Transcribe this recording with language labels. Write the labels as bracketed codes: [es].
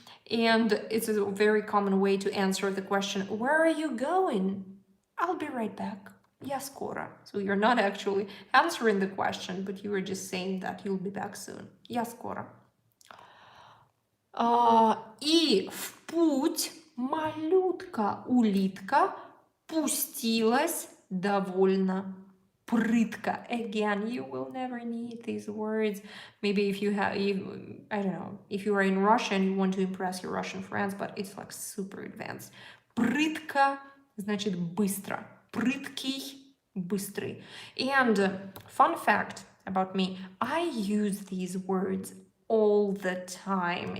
[en] And it's a very common way to answer the question, where are you going? I'll be right back. [ru] Я скоро. [en] So you're not actually answering the question, but you were just saying that you'll be back soon. [ru] Я скоро. И в путь малютка-улитка пустилась довольно прытко. [en] Again, you will never need these words. Maybe if you have, I don't know, if you are in Russia and you want to impress your Russian friends, but it's like super advanced. [ru] Прытко значит быстро. Прыткий, быстрый. [en] And fun fact about me, I use these words all the time.